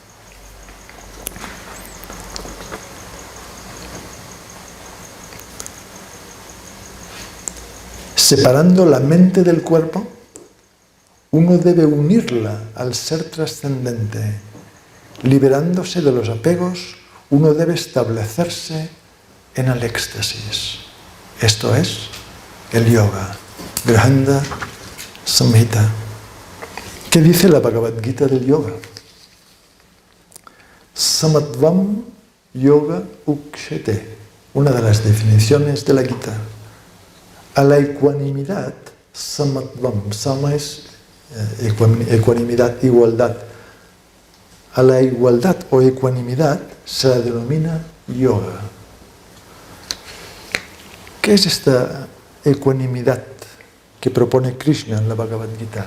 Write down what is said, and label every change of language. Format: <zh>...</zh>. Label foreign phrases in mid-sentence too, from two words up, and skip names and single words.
<es>Separando la mente del cuerpo, uno debe unirla al ser trascendente. Liberándose de los apegos, uno debe establecerse en el éxtasis. Esto es el yoga. Grihanda Samhita. ¿Qué dice la Bhagavad Gita del yoga?</es> <sa>समत्वं योग उच्यते.</sa> <es>Una de las definiciones de la Gita. A la ecuanimidad, samatvam. Sama es ecuanimidad, igualdad. A la igualdad o ecuanimidad se la denomina yoga. ¿Qué es esta ecuanimidad que propone Krishna en la Bhagavad Gita?</es>